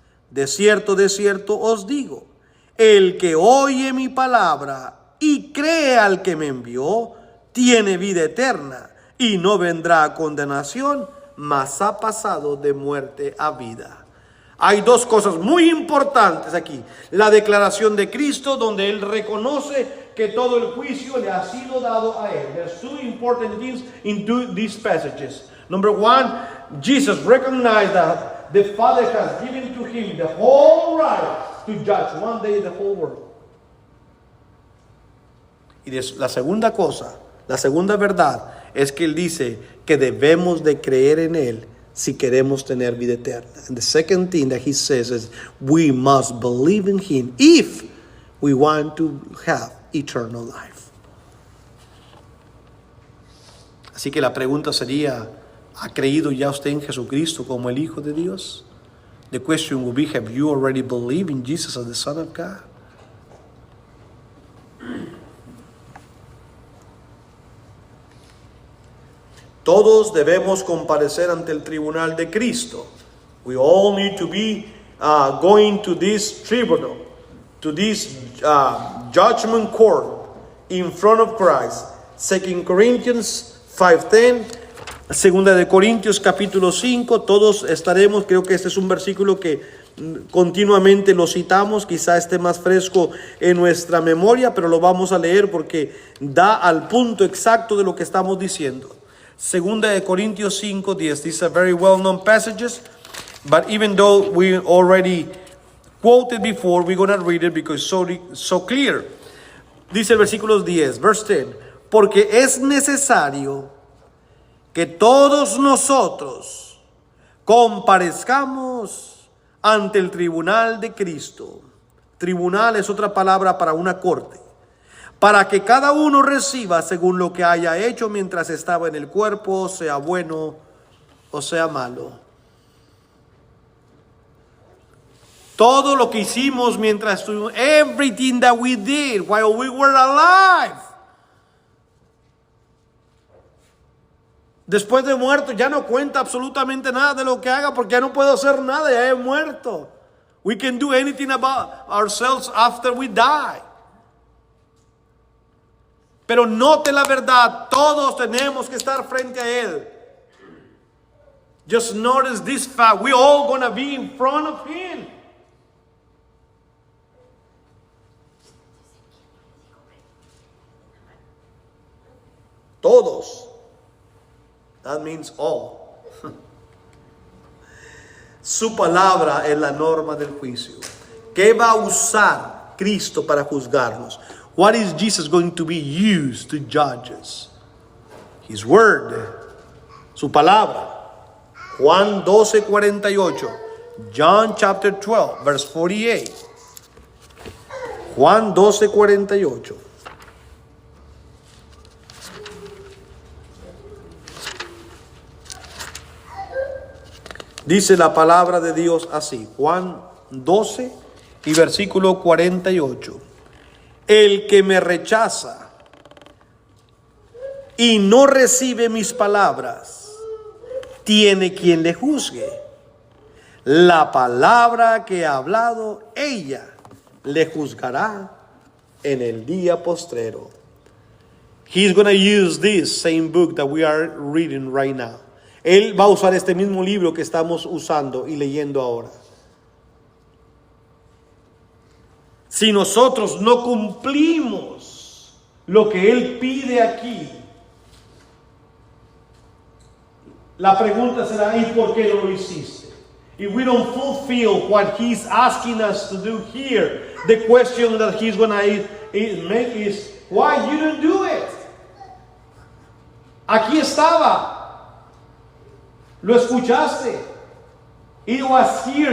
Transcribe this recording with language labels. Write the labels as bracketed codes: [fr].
[es] De cierto os digo, el que oye mi palabra y cree al que me envió, tiene vida eterna y no vendrá a condenación, mas ha pasado de muerte a vida. Hay dos cosas muy importantes aquí. La declaración de Cristo, donde Él reconoce que todo el juicio le ha sido dado a Él. [en] There's two important things in these passages. Number one, Jesus recognized that the Father has given to Him the whole right to judge one day the whole world. [es] Y la segunda cosa, la segunda verdad, es que Él dice que debemos de creer en Él si queremos tener vida eterna. [en] And the second thing that He says is we must believe in Him if we want to have eternal life. [es] Así que la pregunta sería, ¿ha creído ya usted en Jesucristo como el Hijo de Dios? [en] The question will be, have you already believed in Jesus as the Son of God? [es] Todos debemos comparecer ante el tribunal de Cristo. [en] We all need to be going to this tribunal, to this judgment court in front of Christ. [es] 2 Corinthians 5:10, Segunda de Corintios capítulo 5, todos estaremos, creo que este es un versículo que continuamente lo citamos, quizá esté más fresco en nuestra memoria, pero lo vamos a leer porque da al punto exacto de lo que estamos diciendo. Segunda de Corintios 5:10. [en] These are very well-known passages, but even though we already quoted before, we're going to read it because it's so clear. [es] Dice el versículo 10, [en] verse 10. [es] porque es necesario que todos nosotros comparezcamos ante el tribunal de Cristo. Tribunal es otra palabra para una corte, para que cada uno reciba según lo que haya hecho mientras estaba en el cuerpo, sea bueno o sea malo. Todo lo que hicimos mientras estuvimos, [en] everything that we did while we were alive. [es] Después de muerto ya no cuenta absolutamente nada de lo que haga, porque ya no puedo hacer nada, ya he muerto. [en] We can do anything about ourselves after we die. [es] Pero note la verdad, todos tenemos que estar frente a Él. [en] Just notice this fact, we're all going to be in front of Him. Todos. That means all. [es] Su palabra es la norma del juicio. ¿Qué va a usar Cristo para juzgarnos? [en] What is Jesus going to be used to judge us? His word. [es] Su palabra. [en] Juan 12:48. John chapter 12, verse 48. Juan 12:48. [es] Dice la palabra de Dios así, Juan 12 y versículo 48. El que me rechaza y no recibe mis palabras, tiene quien le juzgue. La palabra que ha hablado, ella le juzgará en el día postrero. [en] He's going to use this same book that we are reading right now. [es] Él va a usar este mismo libro que estamos usando y leyendo ahora. Si nosotros no cumplimos lo que Él pide aquí, la pregunta será, ¿y por qué no lo hiciste? [en] If we don't fulfill what He's asking us to do here, the question that He's going to make is, why you didn't do it? [es] Aquí estaba. Lo escuchaste. [en] It was here.